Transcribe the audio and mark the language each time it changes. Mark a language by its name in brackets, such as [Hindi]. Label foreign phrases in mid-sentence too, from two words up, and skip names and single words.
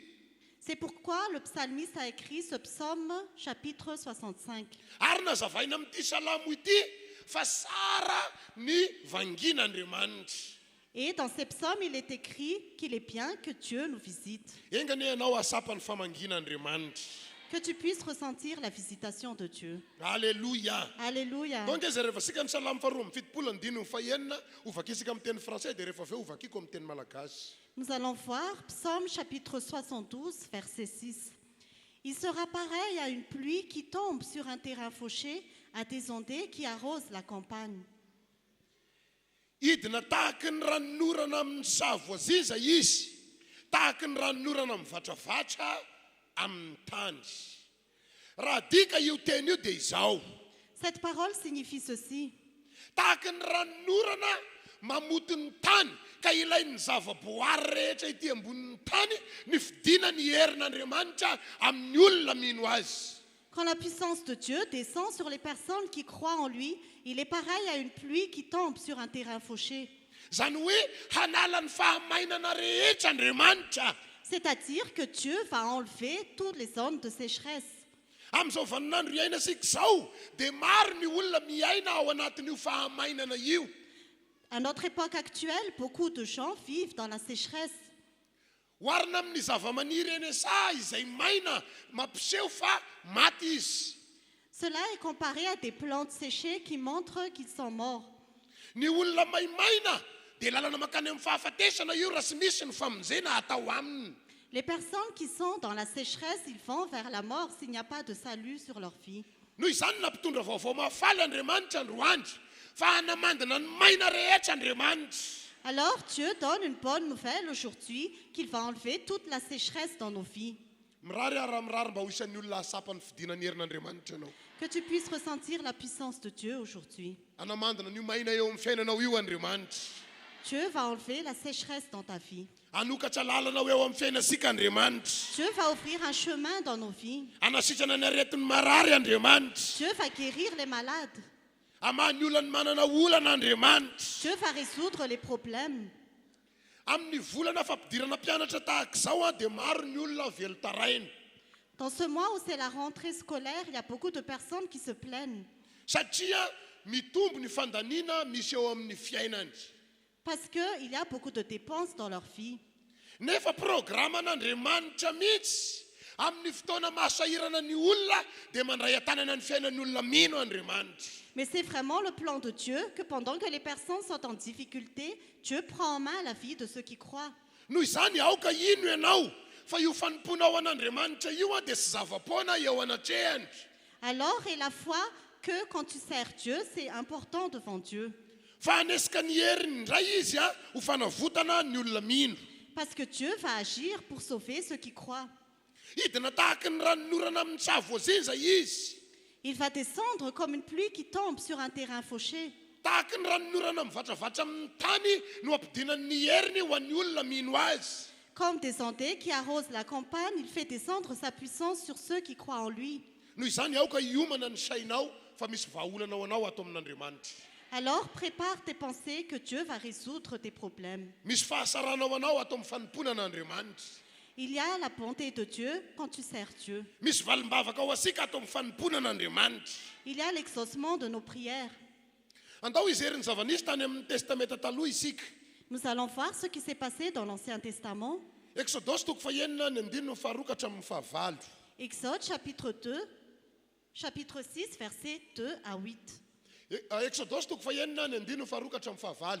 [French] C'est pourquoi le psalmiste a écrit ce psaume, chapitre 65. [Malagasy] Ary nazavaina amin'ity salamo ity fa sara ny vangin'Andriamanitra. [French] Et dans ces psaumes, il est écrit qu'il est bien que Dieu nous visite. [Malagasy] Engany ianao asapan'ny famangin'Andriamanitra. [French] Que tu puisses ressentir la visitation de Dieu. Alléluia. Alléluia. [Malagasy] Donc izy rehefa sika ny salamo faharoa amin'ny fitopolo ny dimy ny fahaenina ovakisika amin'ny teny français dia rehefa aveo ovakiko amin'ny teny malagasy. [French] Nous allons voir Psaume chapitre 72, verset 6. Il sera pareil à une pluie qui tombe sur un terrain fauché, à des ondées qui arrosent la campagne. [Malagasy] Idina tahaka ny ranonorana amin'ny savoaziza izy, tahaka ny ranonorana amin'ny vatravatra amin'ny tany. Raha dika io teny io dia izao. [French] Cette parole signifie ceci. [Malagasy] Tahaka ny ranonorana mamoty ny tany ka ilain'ny zavaboary rehetra ity ambonin'ny tany ny fidina ny herin'Andriamanitra amin'ny olona mino azy. [French] Quand la puissance de Dieu descend sur les personnes qui croient en lui, il est pareil à une pluie qui tombe sur un terrain fauché. [Malagasy] Zany hoe hanala ny fahamainana rehetra Andriamanitra. [French] C'est-à-dire que Dieu va enlever toutes les zones de sécheresse. [Malagasy] Amin'izao vaninandro iainasika izao dia maro ny olona miaina ao anatin'io fahamainana io. [French] À notre époque actuelle, beaucoup de gens vivent dans la sécheresse. [Malagasy] Oharina amin'ny zavamaniry eny asa izay maina mampiseho fa maty izy. [French] Cela est comparé à des plantes séchées qui montrent qu'ils sont morts. [Malagasy] Ny olona maimaina dia lalana makany amin'ny fahafatesana io raha sy misy ny famonjena atao aminy. [French] Les personnes qui sont dans la sécheresse, ils vont vers la mort s'il n'y a pas de salut sur leur vie. [Malagasy] Noho izany nampitondra vaovao mahafaly Andriamanitra androandro fa hanamandina ny maina rehetra Andriamanitra. [French] Alors Dieu donne une bonne nouvelle aujourd'hui qu'il va enlever toute la sécheresse dans nos vies. [Malagasy] Mirary ara mirary mba ho isan'ny olona asapany fidinany herin'Andriamanitra ianao. [French] Que tu puisses ressentir la puissance de Dieu aujourd'hui. [Malagasy] Hanamandina ny maina eo amin'ny fiainanao io Andriamanitra. [French] Dieu va enlever la sécheresse dans ta vie. [Malagasy] Hanokatra lalanao eo amin'ny fiainasika Andriamanitra. [French] Dieu va ouvrir un chemin dans nos vies. [Malagasy] Hanasitrana ny aretin'ny marary Andriamanitra. [French] Dieu va guérir les malades. [Malagasy] Hamany olana manana olana Andriamanitra. [French] Dieu va résoudre les problèmes. [Malagasy] Amin'ny volana fampidirana mpianatra tahaka izao dia maro ny olona velo taraina. [French] Dans ce mois où c'est la rentrée scolaire, il y a beaucoup de personnes qui se plaignent. [Malagasy] Satria mitombo ny fandaniana misy eo amin'ny fiainany. [French] Parce qu'il y a beaucoup de dépenses dans leur vie. [Malagasy] Nefa programan'Andriamanitra mihitsy amin'ny fotoana mahasahirana ny olona dia mandray an-tanana ny fiainan'ny olona mino Andriamanitra. [French] Mais c'est vraiment le plan de Dieu que pendant que les personnes sont en difficulté, Dieu prend en main la vie de ceux qui croient. [Malagasy] Noho izany aoka ino ianao fa io fanomponao an'Andriamanitra io dia sy zava-poana eo anatrehany. [French] Alors, et la foi que quand tu sers Dieu, c'est important devant Dieu. [Malagasy] fa hanesika ny heriny indray izy ho fanavotana ny olona mino. [French] Parce que Dieu va agir pour sauver ceux qui croient. [Malagasy] Hidina tahaka ny ranonorana amin'ny tsavo voazenza izy. [French] Il va descendre comme une pluie qui tombe sur un terrain fauché. [Malagasy] Tahaka ny ranonorana mivatravatra amin'ny tany no ampidinan'ny heriny ho an'ny olona mino azy. [French] Comme des ondées qui arrosent la campagne, il fait descendre sa puissance sur ceux qui croient en lui. [Malagasy] Noho izany aoka hiomana ny sainao fa misy vahaolana ho anao ato amin'Andriamanitra. [French] Alors prépare tes pensées que Dieu va résoudre tes problèmes. [Malagasy] Misy fahasarana ho anao ato amin'ny fanompoana an'Andriamanitra. [French] Il y a la bonté de Dieu quand tu sers Dieu. [Malagasy] Misy valimbavaka ho asika ato amin'ny fanompoana an'Andriamanitra. [French] Il y a l'exaucement de nos prières. [Malagasy] Andao izery ny zava-nisy tany amin'ny testamenta taloha isika. [French] Nous allons voir ce qui s'est passé dans l'Ancien Testament. [Malagasy] Exodosy toko fahenina ny andininy faharokatra amin'ny fahavalo. Exode chapitre 6, versets 2 à 8. Exodosy toko fahenina ny andininy faharokatra amin'ny fahavalo.